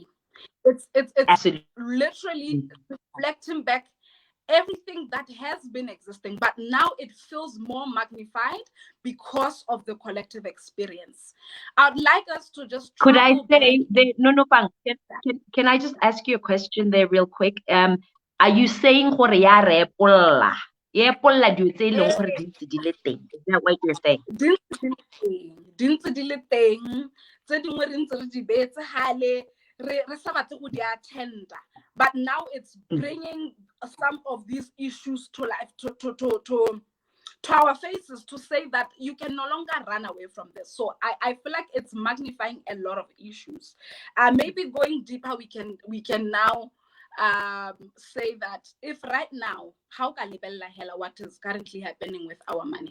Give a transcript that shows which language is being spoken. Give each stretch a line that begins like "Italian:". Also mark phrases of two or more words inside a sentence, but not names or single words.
English: It's literally reflecting back everything that has been existing, but now it feels more magnified because of the collective experience. I'd like us to just could I say Pang, can I just ask you a question there real quick? Are you saying
Tswana: gore ya repolla?
English: Is that what you're saying?
Tswana: Dintse di le teng, tse dingwe re ntse re di beetse hale, re sa batle go di attenda.
English: But now it's bringing some of these issues to life, to our faces, to say that you can no longer run away from this. So I feel like it's magnifying a lot of issues. Maybe going deeper, we can now say that if right now, how can what is currently happening with our money?